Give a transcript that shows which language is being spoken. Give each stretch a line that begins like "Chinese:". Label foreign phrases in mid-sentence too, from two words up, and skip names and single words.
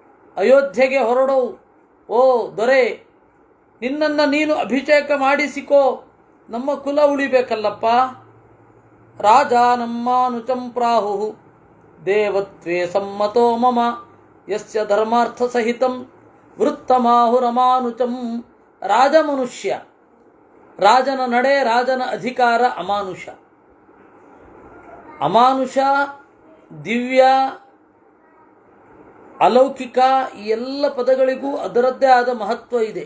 Kannada: ಅಯೋಧ್ಯೆಗೆ ಹೊರಡು, ಓ ದೊರೆ, ನಿನ್ನನ್ನು ನೀನು ಅಭಿಷೇಕ ಮಾಡಿಸಿಕೋ, ನಮ್ಮ ಕುಲ ಉಳಿಬೇಕಲ್ಲಪ್ಪ.
Sanskrit: ರಾಜ ನಮ್ಮಾನುಚಂ ಪ್ರಾಹು ದೇವತ್ವೇ ಸಮ್ಮತೋ ಮಮ ಯಸ್ಯ ಧರ್ಮಾರ್ಥ ಸಹಿತಂ ವೃತ್ತಮಾಹುರಮಾನುಚಂ.
Kannada: ರಾಜ ಮನುಷ್ಯ, ರಾಜನ ನಡೆ, ರಾಜನ ಅಧಿಕಾರ ಅಮಾನುಷ. ಅಮಾನುಷ, ದಿವ್ಯ, ಅಲೌಕಿಕ, ಈ ಎಲ್ಲ ಪದಗಳಿಗೂ ಅದರದ್ದೇ ಆದ ಮಹತ್ವ ಇದೆ.